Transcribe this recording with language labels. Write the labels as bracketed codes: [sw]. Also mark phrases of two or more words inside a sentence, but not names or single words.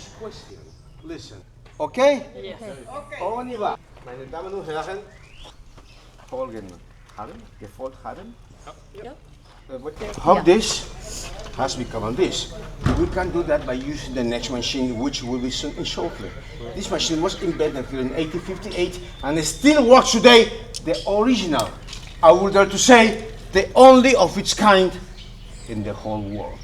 [en] Listen. Okay? Yes. Okay. [fr] On y va. [de] Meine Damen und Herren, folgen haben, gefolgt haben. [en] How this has become on this. We can do that by using the next machine, which will be soon in shortly. This machine was invented here in 1858 and it still works today, the original. I would dare to say, the only of its kind in the whole world.